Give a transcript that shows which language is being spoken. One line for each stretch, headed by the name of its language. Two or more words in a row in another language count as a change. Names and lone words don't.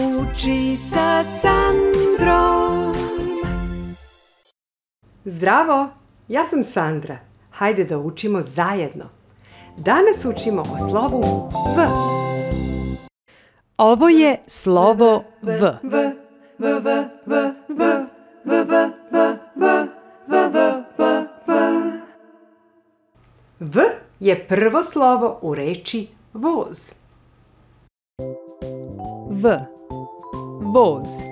Serbian: uči sa Sandrom. Zdravo, ja sam Sandra. Hajde da učimo zajedno. Danas učimo o slovu V. Ovo je slovo V. V je prvo slovo u reči voz. V. Voz.